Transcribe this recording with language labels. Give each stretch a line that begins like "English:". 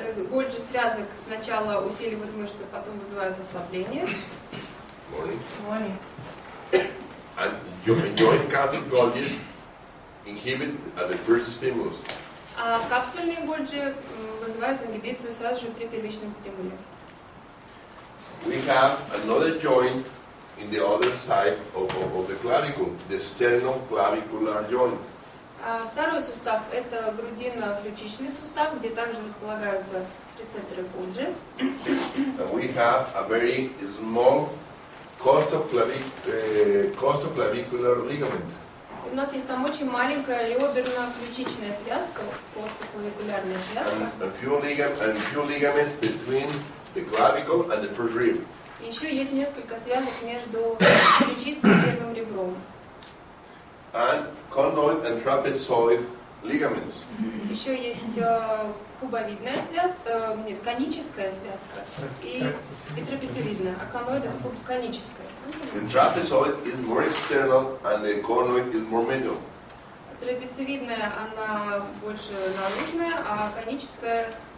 Russian: Гольджи связок сначала усиливают мышцы, потом вызывают ослабление.
English: Morning. And joint capsule Golgis inhibit at the first stimulus.
Russian: А капсульные гольджи вызывают ингибицию сразу же при первичном стимуле.
English: We have another joint in the other side of the clavicle, the sternoclavicular joint.
Russian: Второй сустав — это грудино-ключичный сустав, где также располагаются рецепторы гольджи.
English: And we have a very small costoclavicular ligament.
Russian: У нас есть там очень маленькая реберно-ключичная связка, костоклавикулярная связка.
English: And few ligaments between the clavicle and the first rib.
Russian: Еще есть несколько связок между ключицей и первым ребром.
English: And conoid and trapezoid ligaments.
Russian: Еще есть кубовидная связка, коническая связка и трапециевидная, а коноид — это коническая.
English: The trapezoid is more external and the conoid is more middle.
Russian: Трапециевидная, она больше наружная, а коническая